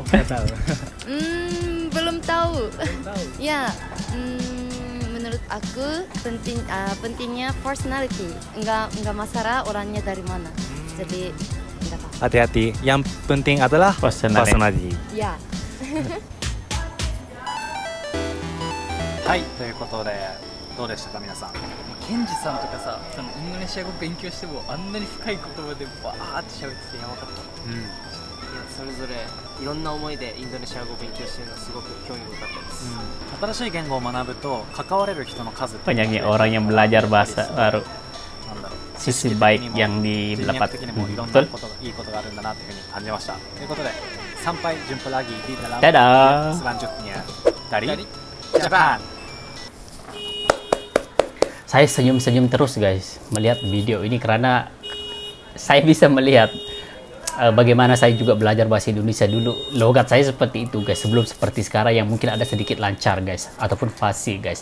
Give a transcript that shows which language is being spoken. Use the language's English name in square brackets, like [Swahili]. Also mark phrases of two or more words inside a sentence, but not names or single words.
[Indonesian] Belum tahu. Ya, menurut aku pentingnya personality. Enggak masalah orangnya dari mana. Jadi enggak tahu. Hati-hati. Yang penting adalah Personality. Ya. [Japanese] はい、ということでどうでしたか皆さん。ケンジさんとかさ、そのインドネシア語勉強してもあんなに深い言葉でバーって喋っててやばかった。いやそれぞれいろんな思いでインドネシア語を勉強しているのはすごく興味深かったです、新しい言語を学ぶと関われる人の数って [Indonesian] Banyaknya orang yang belajar bahasa baru. [Japanese] なんだろう [Indonesian] Sisi baik yang [Japanese] 人脈 [Indonesian] didapat. [Japanese] 的にもいろんな [Indonesian] Betul. [Japanese] ことがいいことがあるんだなというふうに感じましたということで参拝ジュンプラギー [Indonesian] di dalam Dadah. selanjutnya dari Japan. Saya senyum-senyum terus guys melihat video ini karena saya bisa melihat bagaimana saya juga belajar bahasa Indonesia dulu. Logat saya seperti itu guys, sebelum seperti sekarang yang mungkin ada sedikit lancar guys, ataupun fasih guys.